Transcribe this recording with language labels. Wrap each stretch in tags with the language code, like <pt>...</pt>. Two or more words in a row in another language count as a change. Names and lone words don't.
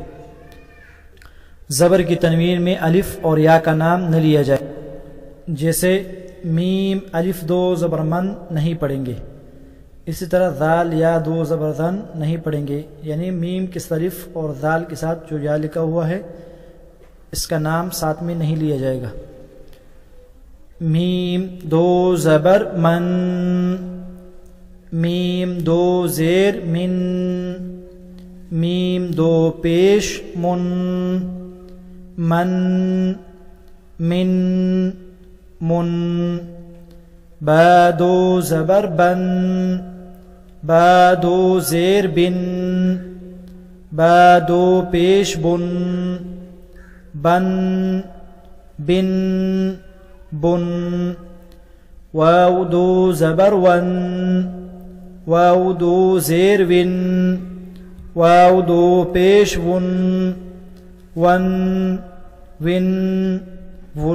<ur>زبر کی تنوین میں الف اور یا کا نام نہ لیا جائے، جیسے میم الف 2 زبر من نہیں پڑھیں گے۔ اسی طرح ذال یا 2 زبر ذن نہیں پڑھیں گے، یعنی میم کے الف اور ذال کے ساتھ جو یا لکھا ہوا ہے اس کا نام ساتھ میں نہیں لیا جائے گا۔ میم 2 زبر من، میم 2 زیر من، میم 2 پیش من، من من من۔ با 2 زبر بن، با 2 زیر بن، با 2 پیش بن، بن بن بن۔ واو 2 زبر ون، واو 2 زیر ون، واو 2 پیش ون، ون ون ون۔</ur>